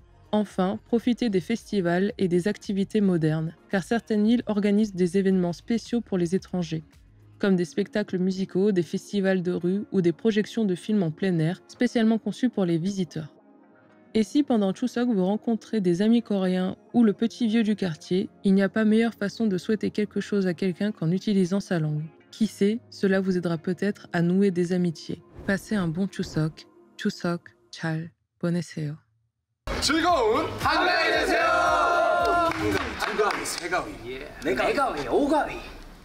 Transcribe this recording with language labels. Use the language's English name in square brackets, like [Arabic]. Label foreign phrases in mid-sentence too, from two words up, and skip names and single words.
[French] Enfin, profitez des festivals et des activités modernes, car certaines îles organisent des événements spéciaux pour les étrangers, comme des spectacles musicaux, des festivals de rue ou des projections de films en plein air, spécialement conçus pour les visiteurs. Et si pendant Chuseok vous rencontrez des amis coréens ou le petit vieux du quartier, il n'y a pas meilleure façon de souhaiter quelque chose à quelqu'un qu'en utilisant sa langue. Qui sait, cela vous aidera peut-être à nouer des amitiés. Passez un bon Chuseok. [Korean] Chuseok 잘 보내세요. 즐거운 한가위 되세요. 한가위, 세가위, 내가위, 오가위.